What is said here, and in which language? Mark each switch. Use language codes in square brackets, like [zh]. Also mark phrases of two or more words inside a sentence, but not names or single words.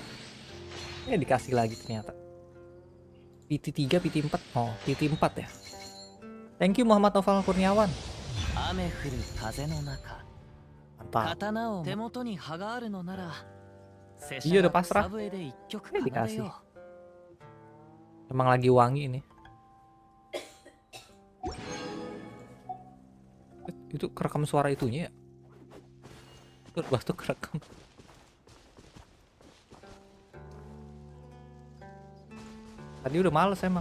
[id] Ya dikasih lagi ternyata. PT3, PT4. Oh, PT4 ya. [en] Thank you Muhammad Noval Kurniawan. [ja] 雨降る風の中 [id] Mantap. [ja] 刀を手元に刃があるのなら [id] Iya udah pasrah. Dikasih. Emang lagi wangi ini. Itu kerekam suara itunya ya? Itu batu kerekam. Tadi udah males emang.